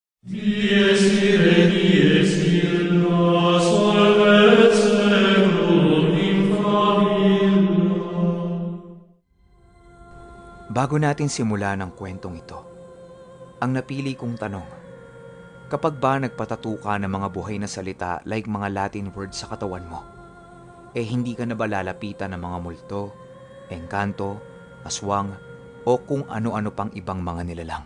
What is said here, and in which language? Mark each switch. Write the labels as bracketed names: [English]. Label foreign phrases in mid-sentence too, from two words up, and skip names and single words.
[Latin] Dies ire, dies illa, salvet seculum in favilla. [Filipino] Bago natin simulan ang kwentong ito, ang napili kong tanong, kapag ba nagpatato ka ng mga buhay na salita like mga [English] Latin words [Filipino] sa katawan mo, hindi ka na ba lalapitan ng mga multo, engkanto, aswang, o kung ano-ano pang ibang mga nilalang?